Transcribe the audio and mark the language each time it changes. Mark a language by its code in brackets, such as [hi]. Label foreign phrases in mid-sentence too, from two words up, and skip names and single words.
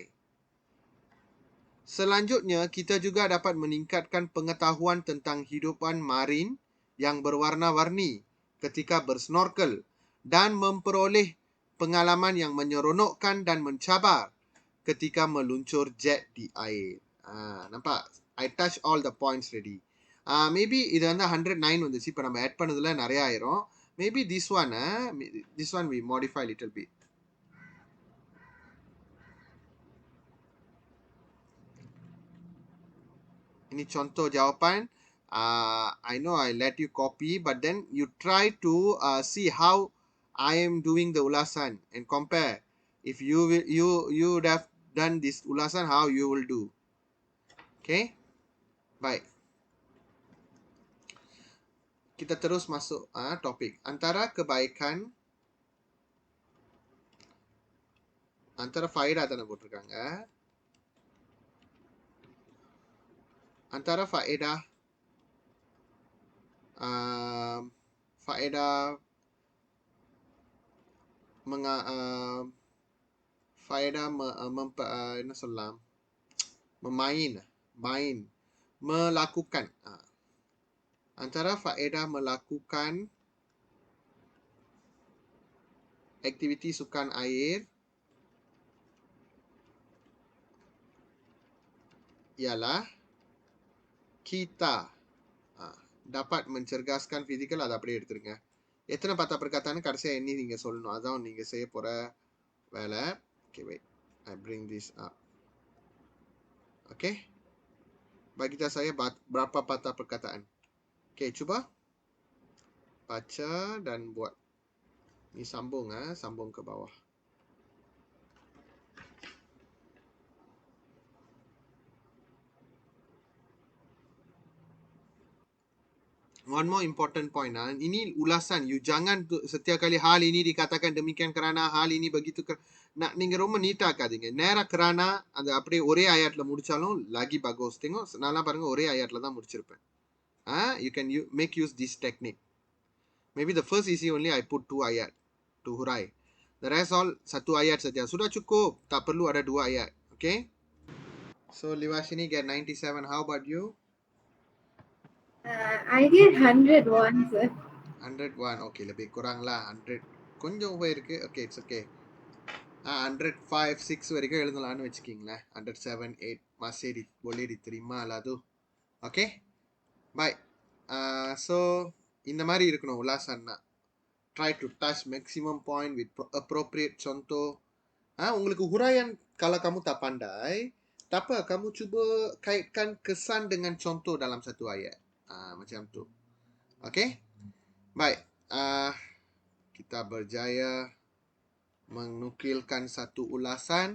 [ms] Selanjutnya, kita juga dapat meningkatkan pengetahuan tentang hidupan marin yang berwarna-warni ketika bersnorkel dan memperoleh pengalaman yang menyeronokkan dan mencabar ketika meluncur jet di air. Nampak? [en] I touch all the points already. [ta] Maybe இது வந்து 109 வந்துச்சு. இப்போ நம்ம ஆட் பண்ணதுல நிறைய ஆயிரும். [en] Maybe this one we modify a little bit. [ms] Ini contoh jawapan. [en] I know I let you copy, but then you try to see how I am doing the ulasan and compare. If you would have done this ulasan, how you will do. [ms] Okay? Baik. Kita terus masuk topik. Antara faedah [ta] தான போட்டிருக்காங்க. [ms] Antara faedah faedah faedah [ta] என்ன சொல்லலாம், [ms] main, melakukan. Antara faedah melakukan aktiviti sukan air ialah kita dapat mencerdaskan fizikal. [ta] அதை அப்படியே எடுத்துருங்க. எத்தனை பார்த்தா perkataan கடைசியா எண்ணி நீங்க சொல்லணும். அதான் நீங்க செய்ய போற வேலை. [en] Okay, wait. I bring this up. Okay. [ms] Bagi saya berapa patah perkataan. Okay, cuba baca dan buat. Ni sambung sambung ke bawah. [en] One more important point. [ms] Ini ulasan. You jangan setiap kali hal ini dikatakan demikian kerana, hal ini begitu. [ta] நீங்க ரொம்ப நீட்டா ஆக்காதீங்க. நேரா kerana அந்த அப்படியே ஒரே ஆயாட்ல முடிச்சாலும் [ms] lagi bagus. [ta] Tengok நல்லா பாருங்க, ஒரே ஆயாட்ல தான் முடிச்சிருப்பேன். [en] You can make use this technique. Maybe the first isi only I put 2 ayat to hurai. The rest all [ms] 1 ayat saja. Sudah cukup. Tak perlu ada 2 ayat. Okay? [en] So Liwashini get 97. How about you? I did 101, sir. 101. [ms] Okay, lebih kurang lah 100. [ta] கொஞ்சம் போயிருக்கு. [en] Okay, it's okay. [ta] 105, 6 வரைக்கும் எழுதலாம்னு வச்சுக்கிங்களேன். [ms] 107, 8 masih boleh diterima lah tu. Okay? Baik. [ta] So இந்த மாதிரி இருக்கணும் உலாசன்னா. [en] Try to touch maximum point with appropriate contoh. [ms] உங்களுக்கு huraian kalau kamu tak pandai, tak apa, kamu cuba kaitkan kesan dengan contoh dalam satu ayat. Macam tu. Okay? Baik. Kita berjaya menukilkan satu ulasan.